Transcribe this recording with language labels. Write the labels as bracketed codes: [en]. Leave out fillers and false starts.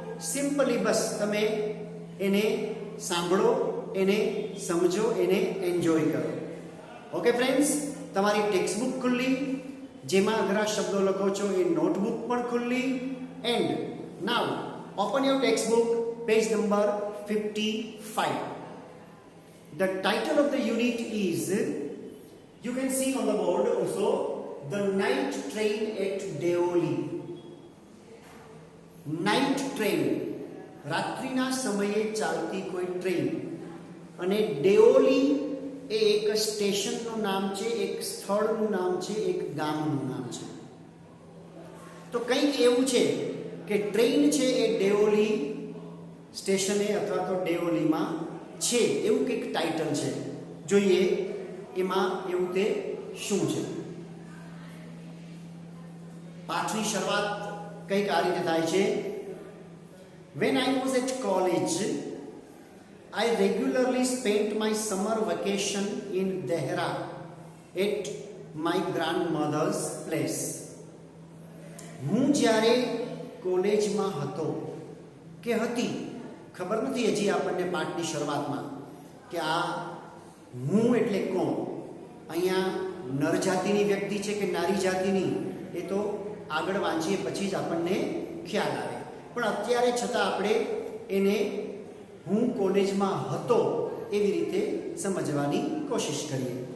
[gu] Simply બસ તમે એને સાંભળો, એને સમજો, એને એન્જોય કરો. ઓકે ફ્રેન્ડ્સ, તમારી ટેક્સ્ટ બુક ખુલ્લી, જેમાં અઘરા શબ્દો લખો છો એ નોટબુક પણ ખુલ્લી. [en] And now open your text book, page number 55. The title of the unit is, you can see on the board also, The Night Train at Deoli. [gu] Night train, રાત્રિના સમયે ચાલતી કોઈ ટ્રેન. અને ડેઓલી એ એક સ્ટેશનનું નામ છે, એક સ્થળનું નામ છે, એક ગામનું નામ છે. તો કંઈક એવું છે કે ટ્રેન છે એ ડેઓલી સ્ટેશને અથવા તો ડેઓલીમાં છે, એવું કંઈક ટાઇટલ છે. જોઈએ એમાં એવું તે શું છે. પાઠની શરૂઆત કંઈક આ રીતે થાય છે. [en] When I was at college, I regularly spent my summer vacation in Dehra at my grandmother's place. [gu] હું જ્યારે કોલેજમાં હતો કે હતી, ખબર નથી હજી આપણને પાઠની શરૂઆતમાં કે આ હું એટલે કોણ. અહીંયા નર જાતિની વ્યક્તિ છે કે નારી જાતિની એ તો આગળ વાંચીએ પછી જ આપણને ખ્યાલ આવે, પણ અત્યારે છતાં આપણે એને હું કોલેજમાં હતો એવી રીતે સમજવાની કોશિશ કરીએ.